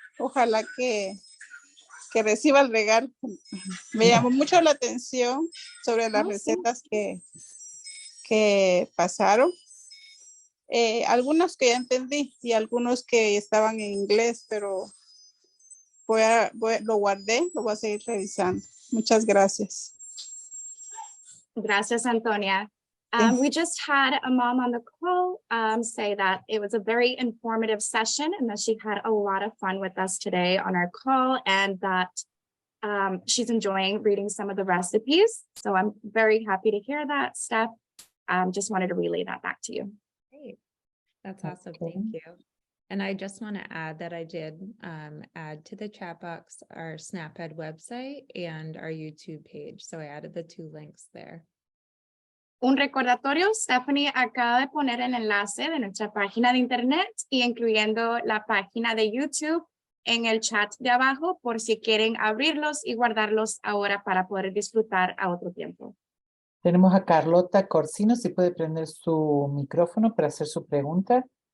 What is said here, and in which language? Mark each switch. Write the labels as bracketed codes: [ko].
[es] Ojalá que reciba el regalo. Me llamó mucho la atención sobre las Oh, sí. recetas que pasaron. Algunos que ya entendí y algunos que estaban en inglés, pero lo guardé, lo voy a seguir revisando. Muchas gracias. Gracias, Antonia. [en] Thank- We just had a mom on the call say that it was a very informative session and that she had a lot of fun with us today on our call and that she's enjoying reading some of the recipes. So I'm very happy to hear that, Steph. Just wanted to relay that back to you. Great. That's awesome. Okay. Thank you. And I just want to add that I did add to the chat box our SnapEd website and our YouTube page. So I added the 2 links there. [es] Un recordatorio, Stephanie acaba de poner el enlace de nuestra página de internet y incluyendo la página de YouTube en el chat de abajo por si quieren abrirlos y guardarlos ahora para poder disfrutar a otro tiempo. Tenemos a Carlota Corsino, si puede prender su micrófono para hacer su pregunta.